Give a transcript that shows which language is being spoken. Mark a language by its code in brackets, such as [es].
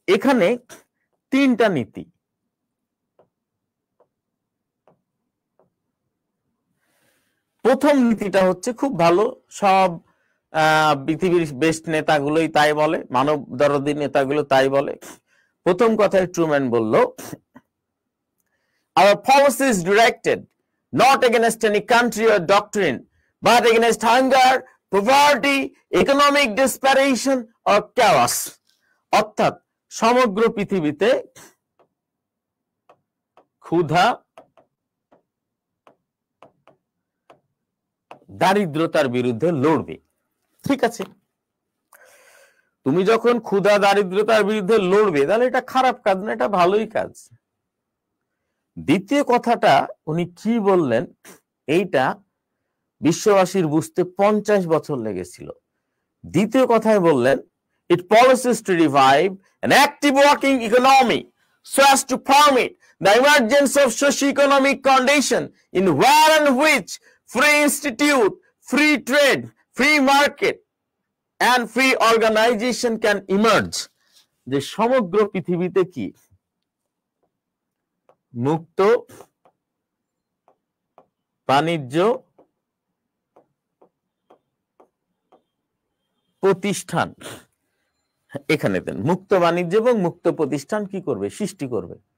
[bn] এখানে 3টা নীতি। প্রথম নীতিটা হচ্ছে খুব ভালো, সব পৃথিবীর বেস্ট নেতাগুলোই তাই বলে, মানব দরদী নেতাগুলো তাই বলে। প্রথম কথায় ট্রুম্যান বলল, [en] our policy is directed not against any country or doctrine but against hunger, poverty, economic desperation or chaos. [bn] অর্থাৎ সমগ্র পৃথিবীতে ক্ষুধা, দারিদ্রতার বিরুদ্ধে লড়বে। ঠিক আছে, তুমি যখন ক্ষুধা দারিদ্রতার বিরুদ্ধে লড়বে তাহলে এটা খারাপ কাজ না, এটা ভালোই কাজ। দ্বিতীয় কথাটা উনি কি বললেন, এইটা বিশ্ববাসীর বুঝতে 50 বছর লেগেছিল। দ্বিতীয় কথায় বললেন, [en] it policies to revive an active working economy so as to permit the emergence of socio-economic condition in where and which free institute, free trade, free market and free organization can emerge. [bn] যে সমগ্র পৃথিবীতে কি মুক্ত বাণিজ্য প্রতিষ্ঠান, এখানে দেন মুক্ত বাণিজ্য এবং মুক্ত প্রতিষ্ঠান কি করবে, সৃষ্টি করবে।